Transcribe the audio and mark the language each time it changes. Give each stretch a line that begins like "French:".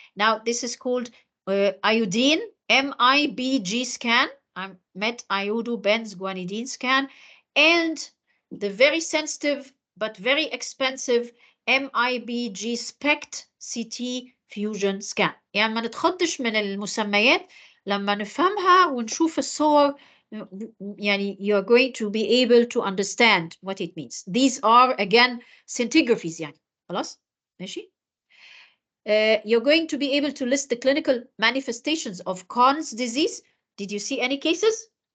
English: Now, this is called iodine, MIBG scan, met-iodobenz-guanidine scan, and the very sensitive but very expensive MIBG SPECT CT fusion scan.
Arabic: يعني ما نتخضش من المسميات لما نفهمها ونشوف الصور.
English: يعني you're going to be able to understand what it means. These are again scintigraphies يعني.
Arabic: خلاص؟ ماشي؟
English: You're going to be able to list the clinical manifestations of Conn's disease. Did you see any cases?